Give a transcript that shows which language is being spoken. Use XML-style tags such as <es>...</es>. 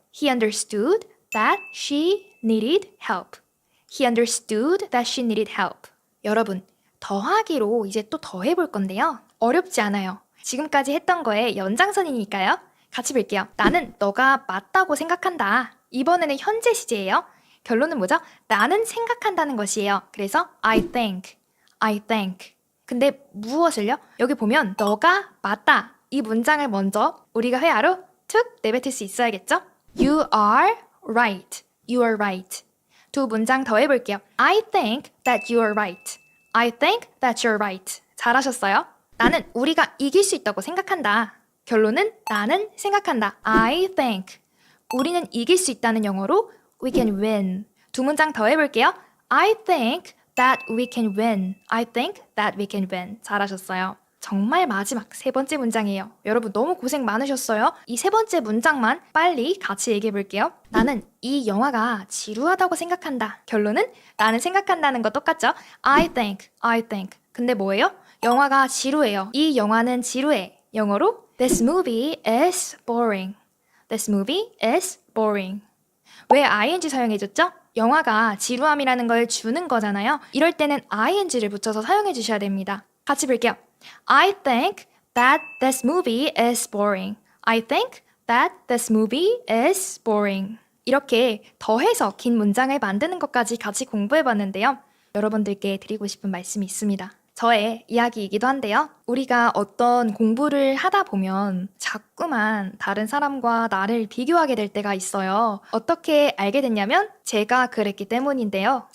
<en>He understood that she needed help. He understood that she needed help.</en> <ko>여러분, 더하기로 이제 또 더해볼 건데요. 어렵지 않아요. 지금까지 했던 거의 연장선이니까요. 같이 볼게요. 나는 너가 맞다고 생각한다. 이번에는 현재 시제예요. 결론은 뭐죠? 나는 생각한다는 것이에요. 그래서</ko> <en>I think. I think.</en> <ko>근데 무엇을요? 여기 보면 너가 맞다. 이 문장을 먼저 우리가 회화로 툭 내뱉을 수 있어야겠죠?</ko> <en>You are right. You are right.</en> <ko>두 문장 더 해볼게요.</ko> <en>I think that you are right. I think that you're right.</en> <ko>잘하셨어요. 나는 우리가 이길 수 있다고 생각한다. 결론은 나는 생각한다.</ko> <en>I think.</en> <ko>우리는 이길 수 있다는 영어로</ko> <en>we can win.</en> <ko>두 문장 더 해볼게요.</ko> <en>I think that we can win. I think that we can win.</en> <ko>잘하셨어요. 정말 마지막 세 번째 문장이에요. 여러분 너무 고생 많으셨어요. 이 세 번째 문장만 빨리 같이 얘기해 볼게요. 나는 이 영화가 지루하다고 생각한다. 결론은 나는 생각한다는 거 똑같죠?</ko> <en>I think, I think.</en> <ko>근데 뭐예요? 영화가 지루해요. 이 영화는 지루해. 영어로</ko> <en>This movie is boring. This movie is boring.</en> <ko>왜 ing 사용해줬죠? 영화가 지루함이라는 걸 주는 거잖아요. 이럴 때는 ing를 붙여서 사용해 주셔야 됩니다. 같이 볼게요.</ko> <en>I think that this movie is boring. I think that this movie is boring.</en> <ko>이렇게 더해서 긴 문장을 만드는 것까지 같이 공부해봤는데요. 여러분들께 드리고 싶은 말씀이 있습니다. 저의 이야기이기도 한데요. 우리가 어떤 공부를 하다 보면 자꾸만 다른 사람과 나를 비교하게 될 때가 있어요. 어떻게 알게 됐냐면 제가 그랬기 때문인데요.</ko>